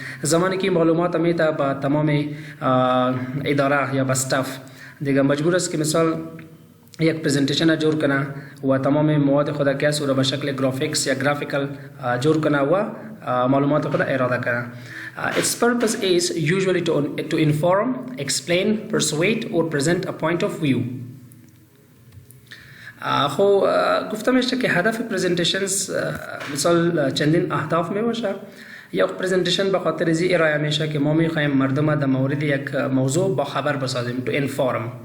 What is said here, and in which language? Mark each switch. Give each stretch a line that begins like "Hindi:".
Persian: زمانی که معلومات میده با تمام اداره یا با استاف دیگه مجبور است که مثال یک پریزنتیشن جور کنه و تمام مواد خود که است او را به شکل گرافیکس یا گرافیکال جور کنه و معلومات خود اراده کنه.
English: Its purpose is usually to inform, explain, persuade or present a point of view.
Persian: خو گفته میشه که هدف پریزنتیشنز مثال چندین اهداف می باشه. یک پریزنتیشن به خاطر ازی ارائه میشه که ما میخوایم مردم در مورد یک موضوع با خبر بسازیم،
English: to inform.